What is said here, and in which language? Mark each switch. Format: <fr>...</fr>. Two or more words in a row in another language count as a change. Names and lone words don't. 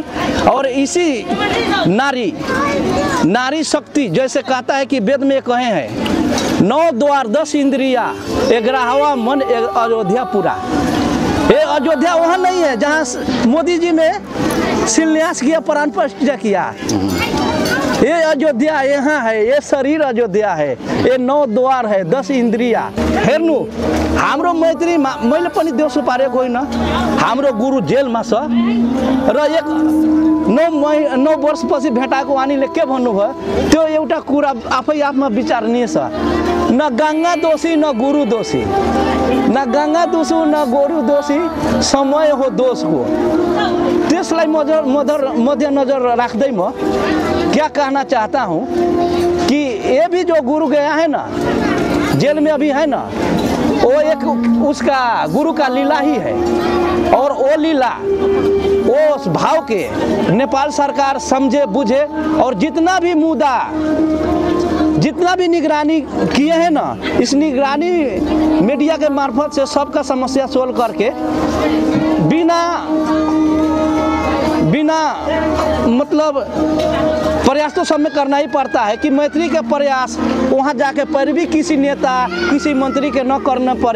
<hi>और इसी नारी शक्ति जैसे कहता है कि वेद में कहे हैं 9 द्वार 10 इंद्रिया 11वां मन अयोध्या पूरा। ये अयोध्या वहाँ नहीं है जहाँ मोदी जी ने शिलान्यास किया, प्राण प्रतिष्ठा किया। ये अयोध्या यहाँ है, ये शरीर अयोध्या है, ये 9 द्वार है, 10 इंद्रिया हेर्नु।</hi> <ne>हाम्रो मैत्री मैले पनि देउसु पारेको होइन, हाम्रो गुरु जेलमा छ र 9 वर्षपछि भेटाएको वानीले के भन्नुभयो त्यो एउटा कुरा आफै आफमा विचारणीय छ। न गंगा दोषी न गुरु दोषी, न गंगा दोषी न गुरु दोषी, समय हो दोषको। त्यसलाई मध्यनजर राख्दै</ne> <hi>म क्या कहना चाहता हूँ कि ये भी जो गुरु गया है ना, जेल में अभी है ना, वो एक उसका गुरु का लीला ही है। और वो लीला, वो उस भाव के नेपाल सरकार समझे बुझे और जितना भी मुद्दा, जितना भी निगरानी किए हैं ना, इस निगरानी मीडिया के मार्फत से सबका समस्या सोल्व करके बिना मतलब प्रयास तो सब में करना ही पड़ता है कि मैत्री के प्रयास वहाँ जाके पैरवी किसी नेता किसी मंत्री के न करना पड़े।</hi>